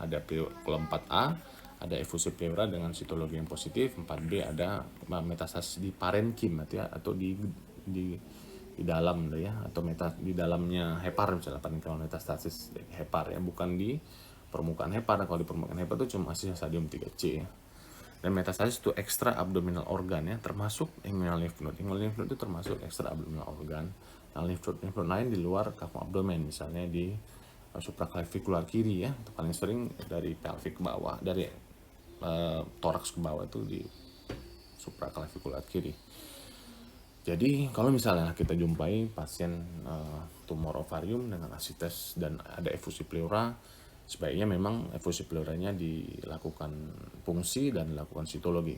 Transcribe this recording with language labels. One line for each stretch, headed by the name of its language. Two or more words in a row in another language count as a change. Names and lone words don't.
Indonesian: Ada kalau 4A ada efusi pleura dengan sitologi yang positif, 4B ada metastasis di parenkim atau di dalam ya, atau di dalamnya hepar, misalnya parenkimal metastasis hepar ya, bukan di permukaan hepar. Kalau di permukaan hepar itu cuma masih stadium 3C ya. Dan metastasis itu
English: extra abdominal organ
Indonesian: ya, termasuk inguinal lymph node.
English: Inguinal lymph node
Indonesian: itu termasuk
English: extra abdominal organ.
Indonesian: Nah,
English: lymph node
Indonesian: lain di luar kafum abdomen, misalnya di supraclavicular kiri ya, itu paling sering dari pelvic ke bawah, dari toraks ke bawah itu di supraclavicular kiri. Jadi kalau misalnya kita jumpai pasien tumor ovarium dengan asites dan ada efusi pleura, sebaiknya memang efusi pleuranya dilakukan fungsi dan dilakukan sitologi.